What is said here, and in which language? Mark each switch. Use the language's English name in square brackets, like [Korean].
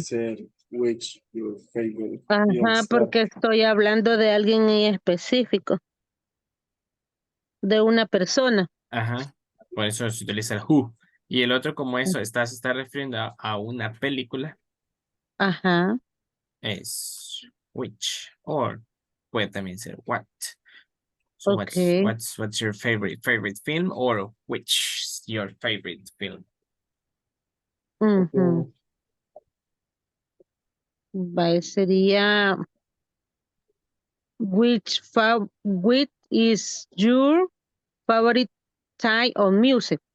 [Spanish] ser [English] which your favorite film Ajá, star. [Spanish] porque estoy hablando de alguien en específico, de una persona. Ajá, por eso se utiliza el who. Y el otro, como eso, se está refiriendo a una película, Ajá, es which, or puede también ser what. [English] So ok. what's your favorite film, or which is your favorite film? Ujú. Ujú. [Spanish] Vale, sería [English] which is your favorite type of music.